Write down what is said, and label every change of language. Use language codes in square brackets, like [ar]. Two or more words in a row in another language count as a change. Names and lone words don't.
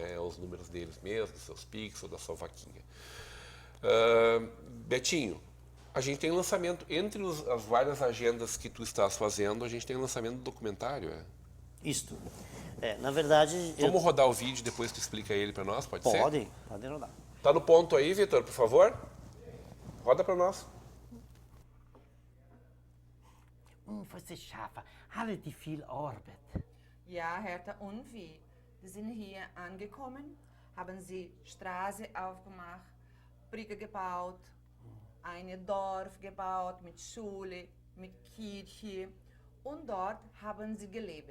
[pt] É os números deles mesmos, dos seus Pix ou da sua vaquinha. Betinho, a gente tem lançamento, entre as várias agendas que tu estás fazendo, a gente tem lançamento do documentário, Isto. Na verdade... Vamos rodar o vídeo, depois tu explica ele para nós, pode ser? Pode rodar. Tá no ponto aí, Vitor, por favor? Roda para nós. [de] Você schaffe relativ viel Arbeit. Ja, Hertha und wie? Sie sind hier angekommen, haben sie Straße aufgemacht, Brücke gebaut, ein Dorf gebaut mit Schule, mit Kirche und dort haben sie gelebt.